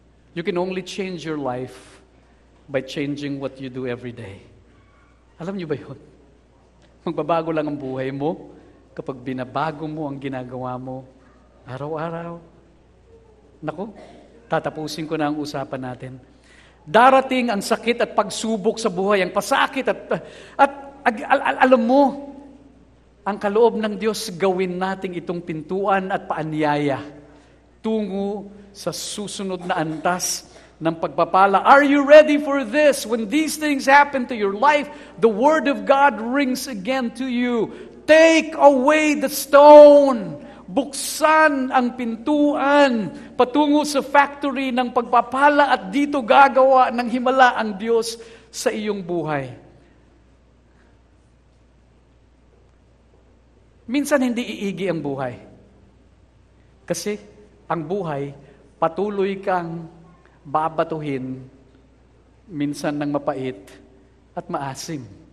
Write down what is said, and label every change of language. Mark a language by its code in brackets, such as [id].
[en] You can only change your life by changing what you do every day. [tl] Alam niyo ba yun? Magbabago lang ang buhay mo kapag binabago mo ang ginagawa mo araw-araw. Naku, tatapusin ko na ang usapan natin. Darating ang sakit at pagsubok sa buhay, ang pasakit at alam mo, ang kaloob ng Diyos gawin natin itong pintuan at paanyaya tungo sa susunod na antas ng pagpapala. [en] Are you ready for this? When these things happen to your life, the Word of God rings again to you. Take away the stone. [tl] Buksan ang pintuan patungo sa factory ng pagpapala at dito gagawa ng himala ang Diyos sa iyong buhay. Minsan hindi iigi ang buhay. Kasi ang buhay, patuloy kang babatuhin minsan ng mapait at maasim.